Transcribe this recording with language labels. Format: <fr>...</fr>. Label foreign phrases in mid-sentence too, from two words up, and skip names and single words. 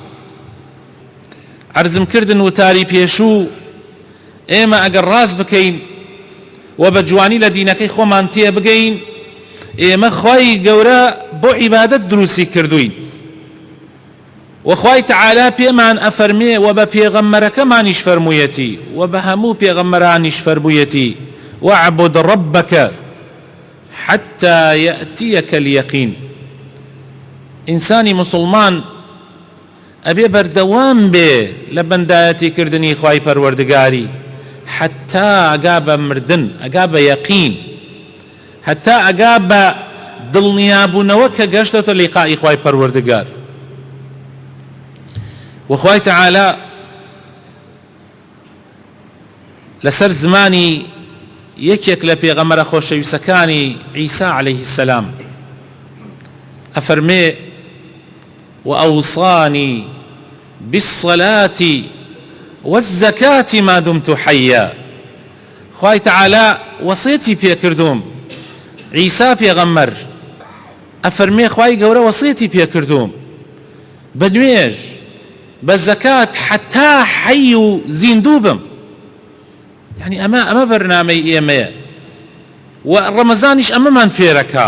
<ckb>عەرزم کردن وتاری پێشوو، ئێمە ئەگەر ڕاست بکەین و بە جوانی لە دینەکەی خۆمان تێ بگەین، ئێمە خوای گەورە بۆ عیبادەت دروستی کردوین، و خوای تەعالا پێمان ئەفەرمێ و بە پێغەمبەرەکەمانیش فەرموویەتی و بە هەموو پێغەمبەرانیش فەرموویەتی:</ckb> <ar>واعبد ربك حتى يأتيك اليقين.</ar> <ckb>ئینسانی مسلمان ئەبێ بەردەوام بێ لە بەندایەتی کردنی خوای پەروەردگاری، حتا ئەگا بە مردن، ئەگا بە یەقین، حتا ئەگا بە دڵنیابوونەوە کە گەشتۆتە لیقائی خوای پەروەردگار. وخوای تەعالا لەسەر زمانی یەکێک لە پێغەمبەرە خۆشەویستەکانی عیسا</ckb> <ar>عەلەیه السەلام</ar> <ckb>ئەفەرمێ:</ckb> <ar>وأوصاني بالصلاة والزكاة ما دمت حيا.</ar> <ckb>خوای تەعالا وەسیەتی پێکردوم. عیسا پێغەمبەر ئەفەرمێ خوای گەورە وەسیەتی پێکردوم بە نوێژ، بە زەکات، حتا حەی و زیندوو بم. یعنی ئەمە بەرنامەی ئێمەیە، و ڕەمەزانیش ئەمەمان فێرەکا.</ckb>